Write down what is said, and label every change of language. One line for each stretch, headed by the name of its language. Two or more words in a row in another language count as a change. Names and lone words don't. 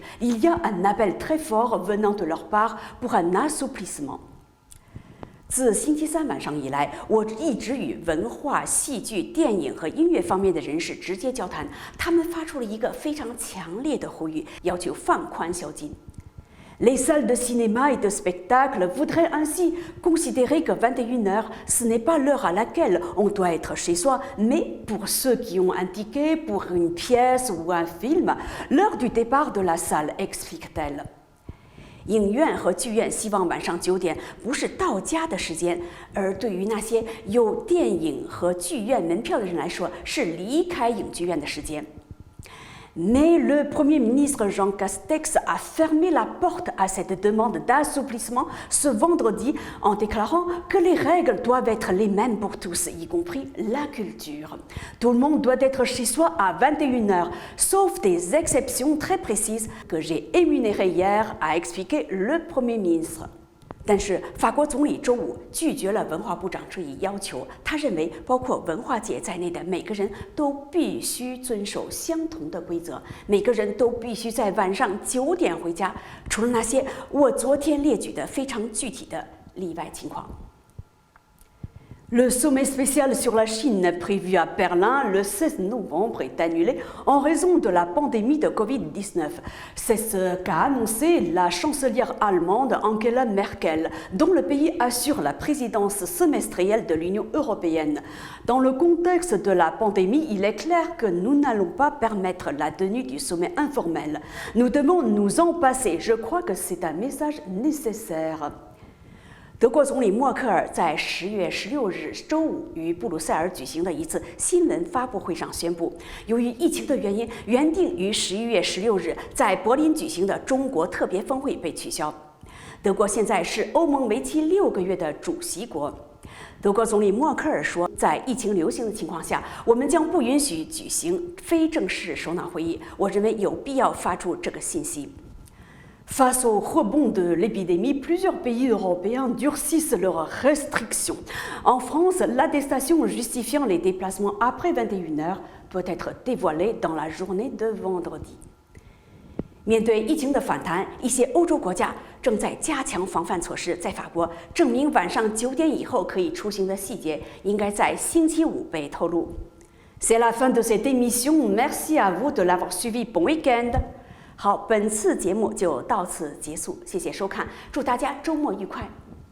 French: Il y a un appel très fort venant de leur part pour un assouplissement.
Chinese: 自星期三晚上以来，我一直与文化、戏剧、电影和音乐方面的人士直接交谈，他们发出了一个非常强烈的呼吁，要求放宽宵禁。
French: Les salles de cinéma et de spectacle voudraient ainsi considérer que 21 h, ce n'est pas l'heure à laquelle on doit être chez soi, mais pour ceux qui ont un ticket pour une pièce ou un film, l'heure du départ de la salle, explique-t-elle.
Chinese: 影院和剧院希望晚上9点不是到家的时间，而对于那些有电影和剧院门票的人来说，是离开影剧院的时间。
French: Mais le Premier ministre Jean Castex a fermé la porte à cette demande d'assouplissement ce vendredi en déclarant que les règles doivent être les mêmes pour tous, y compris la culture. Tout le monde doit être chez soi à 21 h, sauf des exceptions très précises que j'ai énumérées hier, a expliqué le Premier ministre.
Chinese: 但是，法国总理周五拒绝了文化部长这一要求。他认为，包括文化界在内的每个人都必须遵守相同的规则，每个人都必须在晚上9点回家，除了那些我昨天列举的非常具体的例外情况。
French: Le sommet spécial sur la Chine prévu à Berlin le 16 novembre est annulé en raison de la pandémie de Covid-19. C'est ce qu'a annoncé la chancelière allemande Angela Merkel, dont le pays assure la présidence semestrielle de l'Union européenne. Dans le contexte de la pandémie, il est clair que nous n'allons pas permettre la tenue du sommet informel. Nous devons nous en passer. Je crois que c'est un message nécessaire.
Chinese: 德国总理默克尔在10月16日周五于布鲁塞尔举行的一次新闻发布会上宣布，由于疫情的原因，原定于11月16日在柏林举行的中国特别峰会被取消。德国现在是欧盟为期6个月的主席国。德国总理默克尔说，在疫情流行的情况下，我们将不允许举行非正式首脑会议。我认为有必要发出这个信息。
French: Face au rebond de l'épidémie, plusieurs pays européens durcissent leurs restrictions. En France, l'attestation justifiant les déplacements après 21h doit être dévoilée dans la journée de vendredi.
Chinese: 面对疫情的反弹，一些欧洲国家正在加强防范措施。在法国，证明晚上9点以后可以出行的细节应该在星期五被透露。
French: C'est la fin de cette émission. Merci à vous de l'avoir suivi. Bon week-end.
Chinese: 好，本次节目就到此结束，谢谢收看，祝大家周末愉快。